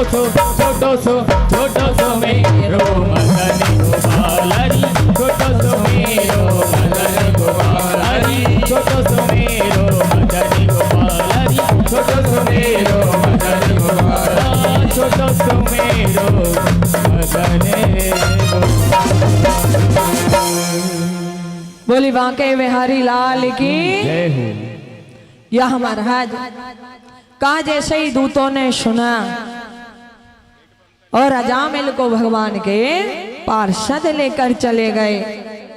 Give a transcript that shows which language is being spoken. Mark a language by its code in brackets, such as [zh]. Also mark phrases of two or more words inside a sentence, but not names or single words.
[hi] छोटो सो मेरो मदन गोपाल हरी छोटो सो मेरो मदन गोपाल हरी छोटो सो मेरो मदन गोपाल हरी छोटो सो मेरो मदन गोपाल छोटो सो मेरो मदन बोली बांके बिहारी लाल की जय हो। यह महाराज कहा जैसे ही दूतों ने सुना और अजामिल को भगवान के पार्षद लेकर चले गए।